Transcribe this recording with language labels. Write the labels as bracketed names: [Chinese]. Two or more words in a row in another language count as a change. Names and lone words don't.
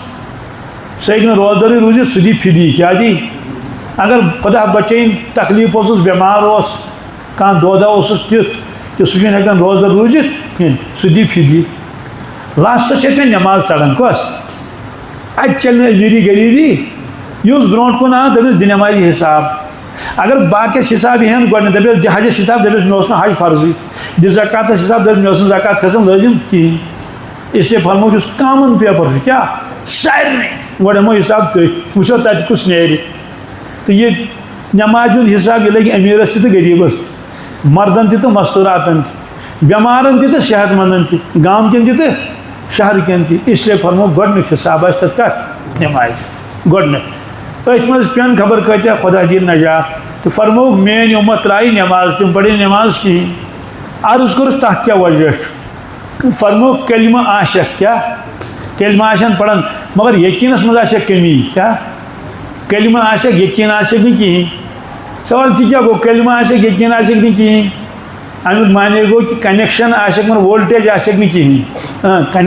[Kashmiri] سُہ ہیٚکہِ نہٕ روزدرٕے روٗزِتھ سُہ دی فِدی کیٛاہ دی اگر خۄدا بچٲیِن تکلیٖف اوسُس بٮ۪مار اوس کانٛہہ دودھا اوسُس تیُتھ کہِ سُہ چھُنہٕ ہٮ۪کان روزدر روٗزِتھ کینٛہہ سُہ دی فِدی لاسٹس چھِ اَتہِ نٮ۪ماز ژڑان کۄس اَتہِ چلہِ نہٕ امیٖری غریٖبی یُس برونٛٹھ کُن آو دٔپِس دِ نٮ۪مازِ حساب اگر باقیس حساب یِہن گۄڈنٮ۪تھ دَپٮ۪س دِ حجس حساب دَپٮ۪س مےٚ اوس نہٕ حج فرضٕے دِ زکاتس حساب دَپٮ۪س مےٚ اوس نہٕ زکات کھسان لٲزِم کِہیٖنۍ [Urdu] اس لیے [Kashmiri] فرمووُکھ یُس [English] common paper [Kashmiri] چھُ کیٛاہ سارنٕے گۄڈٕ ہٮ۪مو حساب تٔتھۍ وٕچھو تَتہِ کُس نیرِ تہٕ یہِ نٮ۪مازِ ہُنٛد حساب یہِ لگہِ أمیٖرس تہِ تہٕ غریٖبس تہِ مردن تہِ تہٕ مستوٗراتن تہِ بٮ۪مارن تہِ تہٕ صحت مندن تہِ گامہٕ کٮ۪ن تہِ تہٕ شہرٕ کٮ۪ن تہِ [Urdu] اس لیے [Kashmiri] فرمووُکھ گۄڈنیُک حساب آسہِ تتھ کتھ نٮ۪مازِ گۄڈنیتھ أتھۍ منٛز پیٚن خبر کۭتیاہ خۄدا دِیِن نجات تہٕ فرمووُکھ میٲنۍ اُمت ترٛایہِ نٮ۪ماز تِم پرن نٮ۪ماز کِہیٖنۍ عرض کوٚرُکھ تتھ کیٛاہ وجہ چھُ فرمووُکھ کلمہٕ آسٮ۪کھ کیٛاہ کلمہٕ آسن پران مگر یقیٖنس منٛز آسٮ۪کھ کٔمی کیٛاہ کلمہٕ آسٮ۪کھ یقیٖن آسٮ۪کھ نہٕ کِہیٖنۍ سوال تہِ کیٛاہ گوٚو کلمہٕ آسٮ۪کھ یقیٖن آسٮ۪کھ نہٕ کِہیٖنۍ امیُک معنی گوٚو کہِ کنیکشن آسٮ۪کھ مگر وولٹیج آسٮ۪کھ نہٕ کِہیٖنۍ